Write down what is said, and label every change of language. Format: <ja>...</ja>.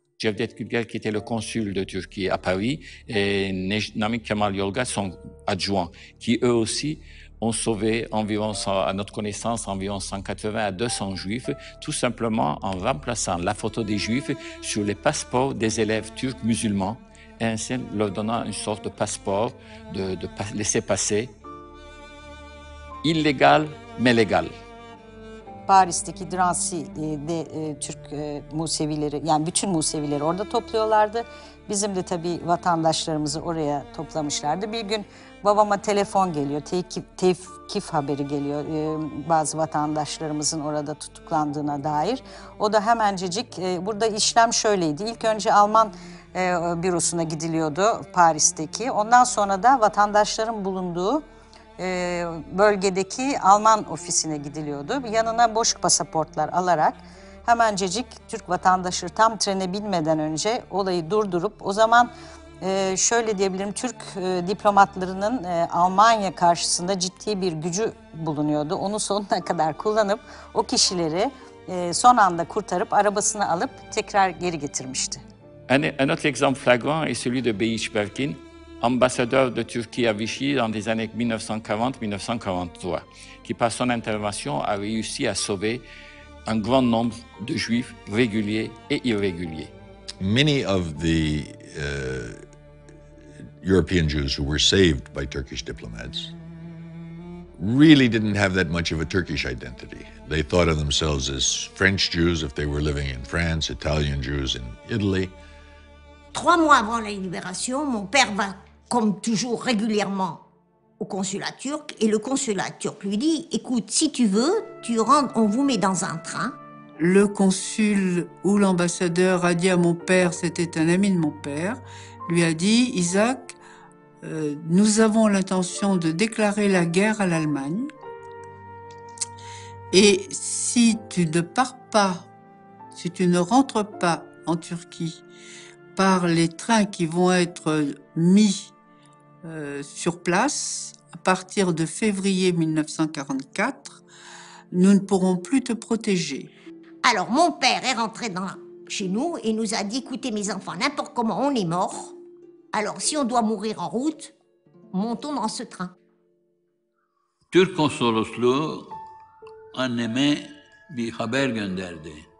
<fr>Cevdet Gülger, qui était le consul de Turquie à Paris, et Namık Kemal Yolga, son adjoint, qui eux aussi ont sauvé environ, à notre connaissance, environ 180 à 200 juifs, tout simplement en remplaçant la photo des juifs sur les passeports des élèves turcs musulmans, et ainsi leur donnant une sorte de passeport, de laisser-passer, illégal mais légal.</fr> <tr>Paris'teki Dransi'de Türk Musevileri, yani bütün Musevileri orada topluyorlardı. Bizim de tabii vatandaşlarımızı oraya toplamışlardı. Bir gün babama telefon geliyor, tevkif haberi geliyor bazı vatandaşlarımızın orada tutuklandığına dair. O da hemencecik, burada işlem şöyleydi. İlk önce Alman bürosuna gidiliyordu Paris'teki. Ondan sonra da vatandaşların bulunduğu bölgedeki Alman ofisine gidiliyordu. Yanına boş pasaportlar alarak hemencecik Türk vatandaşı tam trene binmeden önce olayı durdurup, o zaman şöyle diyebilirim, Türk diplomatlarının Almanya karşısında ciddi bir gücü bulunuyordu. Onu sonuna kadar kullanıp o kişileri son anda kurtarıp arabasına alıp tekrar geri getirmişti.</tr> <fr>Un autre exemple flagrant est celui de Beyiş Berkin, ambassadeur de Turquie à Vichy dans des années 1940-1943, qui par son intervention a réussi à sauver un grand nombre de juifs réguliers et irréguliers.</fr> <en>Many of the European Jews who were saved by Turkish diplomats really didn't have that much of a Turkish identity. They thought of themselves as French Jews if they were living in France, Italian Jews in Italy.</en> <fr>3 mois avant la libération, mon père va, comme toujours, régulièrement au consulat turc, et le consulat turc lui dit « Écoute, si tu veux, tu rentres, on vous met dans un train. » Le consul ou l'ambassadeur a dit à mon père, c'était un ami de mon père, lui a dit « Isaac, nous avons l'intention de déclarer la guerre à l'Allemagne, et si tu ne pars pas, si tu ne rentres pas en Turquie par les trains qui vont être mis sur place à partir de février 1944, nous ne pourrons plus te protéger. » Alors mon père est rentré chez nous et nous a dit « Écoutez mes enfants, n'importe comment on est mort, alors si on doit mourir en route, montons dans ce train. »</fr> <tr>Türk konsolosluğu anneme bir haber gönderdi.</tr>